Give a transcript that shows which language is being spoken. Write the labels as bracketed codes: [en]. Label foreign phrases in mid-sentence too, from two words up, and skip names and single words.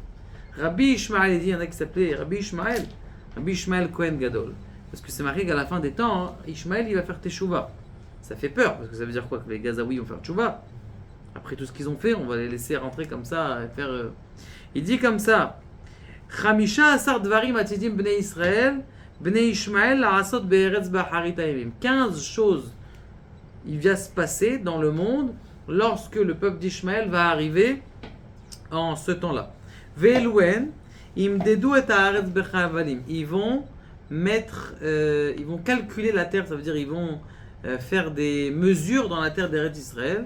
[fr] Rabbi Ishmaël il dit, il y en a qui s'appelait Rabbi Ishmaël Kohen Gadol. Parce que c'est marqué qu'à la fin des temps, hein, Ishmaël il va faire Teshuvah. Ça fait peur, parce que ça veut dire quoi? Que les Gazaouis vont faire Teshuvah. Après tout ce qu'ils ont fait, on va les laisser rentrer comme ça et faire... Il dit comme ça, [he] חמישה עשר דברים עתידים בני ישראל, בני ישמעאל לעשות בארץ באחרית הימים. [fr] 15 choses, il va se passer dans le monde lorsque le peuple d'Ishmaël va arriver en ce temps-là. [he] ואלו הן, ימודדו את הארץ בחבלים. [fr] Ils vont calculer la terre, ça veut dire ils vont faire des mesures dans la terre d'Eretz Israël.